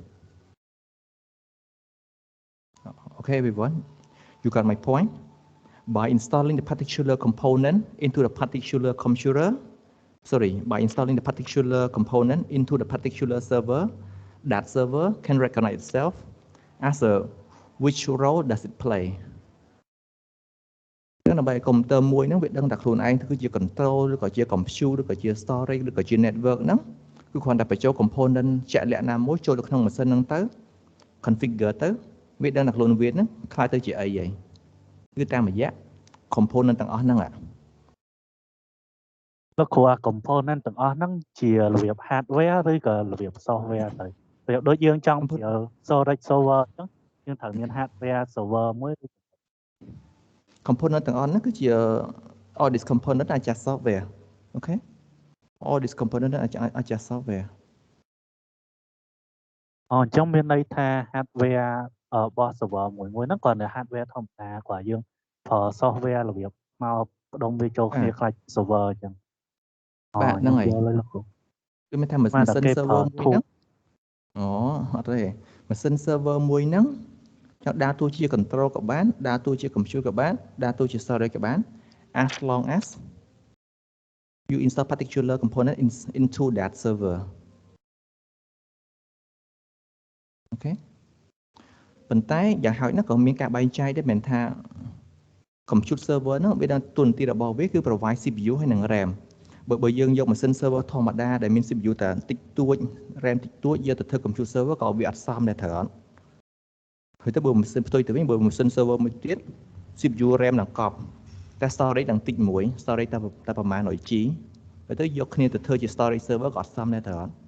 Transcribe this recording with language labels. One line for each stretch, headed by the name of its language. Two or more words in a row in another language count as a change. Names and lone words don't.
English: Okay, everyone, you got my point? By installing the particular component into the particular computer, by installing the particular component into the particular server, that server can recognize itself as a which role does it play.
Khmer: ដើម្បីកុំព្យូទ័រមួយហ្នឹងវាដឹងថាខ្លួនឯងគឺជា control ឬក៏ជា compute ឬក៏ជា storage ឬក៏ជា network ហ្នឹងគឺគ្រាន់តែបញ្ចូល component ជាក់លាក់ណាមួយចូលទៅក្នុងម៉ាស៊ីនហ្នឹងទៅ configure ទៅវាដឹងថាខ្លួនវាហ្នឹងខ្លាយទៅជាអីហើយគឺតាមរយៈ component ទាំងអស់ហ្នឹង លោកគ្រូអា component ទាំងអស់ហ្នឹងជារបៀប hardware ឬក៏របៀប software ទៅរបៀបដូចយើងចង់ប្រើ
English: storage server
Khmer: អញ្ចឹងយើងត្រូវមាន
English: hardware server
Khmer: មួយ component ទាំងអស់ហ្នឹងគឺជា
English: all this component
Khmer: អាចជា
English: software okay all this component
Khmer: អាចជា software អញ្ចឹងមានន័យថា hardware របស់ server មួយហ្នឹងគ្រាន់តែ hardware ធម្មតាគ្រាន់យើងប្រើ software របៀបមកផ្ដុំវាចូលគ្នាខ្លាច server អញ្ចឹង បាទហ្នឹងហើយគឺមានថាម៉ាស៊ីន server មួយហ្នឹងអត់ទេម៉ាស៊ីន server មួយហ្នឹងចង់ដើរតួជា control ក៏បានដើរតួជា compute ក៏បានដើរតួជា storage ក៏បាន
English: as long as you install particular component into that server
Khmer: okay ប៉ុន្តែយ៉ាងហោចណាស់ក៏មានការបែងចែកដែរមិនថា
English: compute server
Khmer: ហ្នឹងវាដល់ទូនាទីរបស់វាគឺ
English: provide CPU
Khmer: ហើយនិង RAM បើយើងយកម៉ាស៊ីន server ធម្មតាដែលមាន CPU តែតិចតួច RAM តិចតួចយកទៅធ្វើ
English: compute server
Khmer: ក៏វាអត់សមដែរត្រូវអត់ហើយទៅបើម៉ាស៊ីនផ្ទុយទៅវិញបើម៉ាស៊ីន server មួយទៀត
English: CPU RAM
Khmer: នឹងកប់តែ storage នឹងតិចមួយ storage តែប្រហែល 100G ហើយទៅយកគ្នាទៅធ្វើជា
English: storage server
Khmer: ក៏អត់សមដែរត្រូវអត់